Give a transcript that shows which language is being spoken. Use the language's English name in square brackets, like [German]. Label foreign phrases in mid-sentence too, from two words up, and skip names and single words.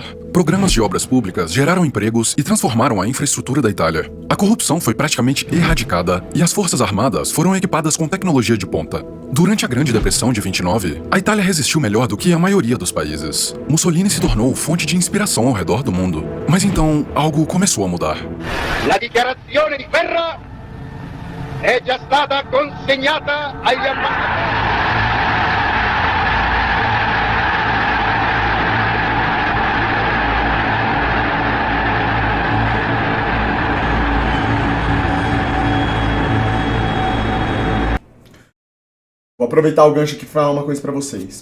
[Portuguese] Programas de obras públicas geraram empregos e transformaram a infraestrutura da Itália. A corrupção foi praticamente erradicada e as forças armadas foram equipadas com tecnologia de ponta. Durante a Grande Depressão de 29, a Itália resistiu melhor do que a maioria dos países. Mussolini se tornou fonte de inspiração ao redor do mundo. Mas então, algo começou a mudar. [Italian] La dichiarazione di guerra è già stata consegnata agli ambasciatori. [Portuguese] Vou aproveitar o gancho aqui e falar uma coisa pra vocês.